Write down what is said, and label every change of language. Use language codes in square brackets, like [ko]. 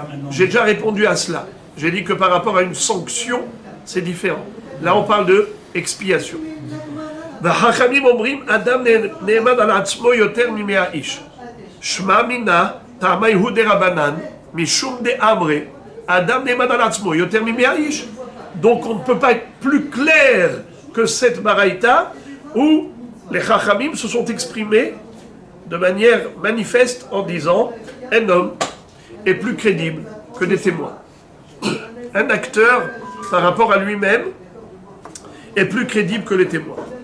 [fr] J'ai déjà répondu à cela. J'ai dit que par rapport à une sanction, c'est différent. Là, on parle de expiation. [he] והחכמים אומרים, אדם נאמן על עצמו יותר מ100 איש. שמע מינה, טעמי הוא דרבנן, משום דאמרי, אדם נאמן על עצמו יותר מ100 איש. [fr] Donc on ne peut pas être plus clair que cette baraïta où les chachamim se sont exprimés de manière manifeste en disant un homme est plus crédible que des témoins. Un acteur, par rapport à lui-même, est plus crédible que les témoins.